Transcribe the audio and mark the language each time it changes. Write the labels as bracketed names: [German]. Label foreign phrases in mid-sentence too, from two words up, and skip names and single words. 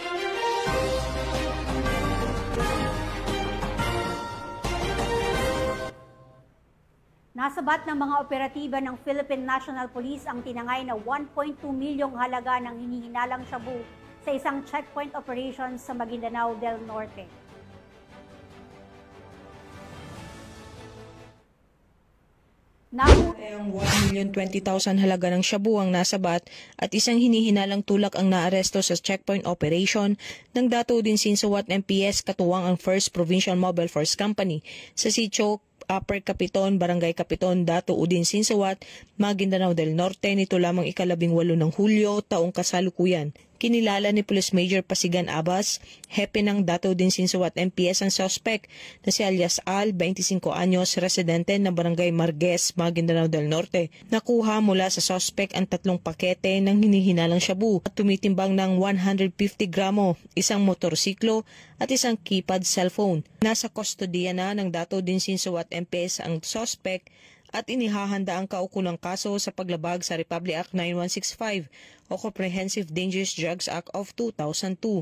[Filipino] Nasabat ng mga operatiba ng Philippine National Police ang tinangay na 1.2 milyong halaga ng hinihinalang shabu sa isang [English] checkpoint operation [Filipino] sa Maguindanao del Norte. Ang 1,020,000 halaga ng shabu ang nasabat at isang hinihinalang tulak ang naaresto sa [English] checkpoint operation [Filipino] ng Dato Udinsinsuat MPS katuwang ang 1st Provincial Mobile Force Company sa sitio Upper Capiton, Barangay Capiton, Dato Udinsinsuat, Maguindanao del Norte nito lamang ika-18 ng Hulyo taong kasalukuyan. Kinilala ni Police Major Pasigan Abbas, hepe ng Dato Udinsinsuat MPS ang suspect na si alias Al, 25 anyos, residente ng Barangay Marguez, Maguindanao del Norte. Nakuha mula sa suspect ang 3 pakete ng hinihinalang shabu at tumitimbang ng 150 gramo, isang motorsiklo at isang [English] keypad cellphone. [Filipino] Nasa kustodiya na ng Dato Udinsinsuat MPS ang suspect at inihahanda ang kaukulang kaso sa paglabag sa Republic Act 9165 o Comprehensive Dangerous Drugs Act of 2002.